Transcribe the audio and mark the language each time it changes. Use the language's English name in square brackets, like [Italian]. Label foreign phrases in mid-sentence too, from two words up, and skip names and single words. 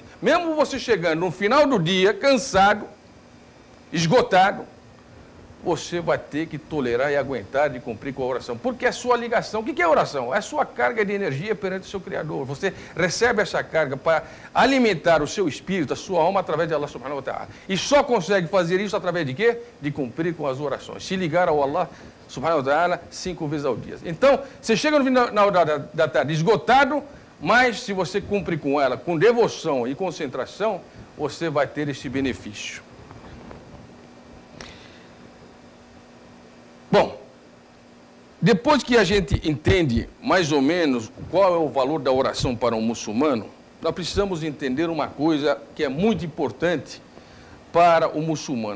[Portuguese] Mesmo você chegando no final do dia, cansado, esgotado, você vai ter que tolerar e aguentar de cumprir com a oração. Porque é a sua ligação. O que é a oração? É a sua carga de energia perante o seu Criador. Você recebe essa carga para alimentar o seu espírito, a sua alma, através de Allah [Arabic] سبحانه وتعالى. [Portuguese] E só consegue fazer isso através de quê? De cumprir com as orações. Se ligar ao Allah [Arabic] سبحانه وتعالى [Portuguese] 5 vezes ao dia. Então, você chega no final da tarde esgotado, mas se você cumprir com ela, com devoção e concentração, você vai ter esse benefício. Bom, depois que a gente entende mais ou menos qual é o valor da oração para um muçulmano, nós precisamos entender uma coisa que é muito importante para o muçulmano.